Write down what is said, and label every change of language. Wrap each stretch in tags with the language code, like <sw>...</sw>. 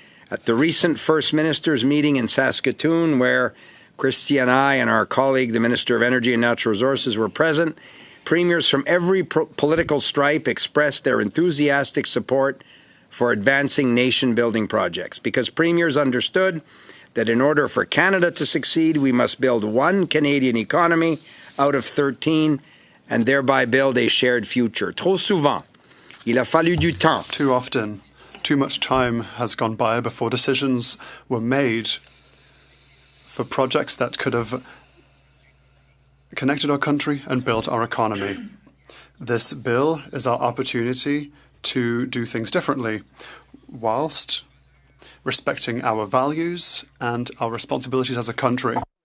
<en>At the recent First Ministers meeting in Saskatoon, where Chrystia and I and our colleague, the Minister of Energy and Natural Resources, were present, premiers from every political stripe expressed their enthusiastic support for advancing nation-building projects, because premiers understood that in order for Canada to succeed, we must build one Canadian economy out of 13 and thereby build a shared future.</en> <fr>Trop souvent, il a fallu du temps.</fr> <en>Too often, too much time has gone by before decisions were made for projects that could have connected our country and built our economy. This bill is our opportunity to do things differently, whilst respecting our values and our responsibilities as a country.</en>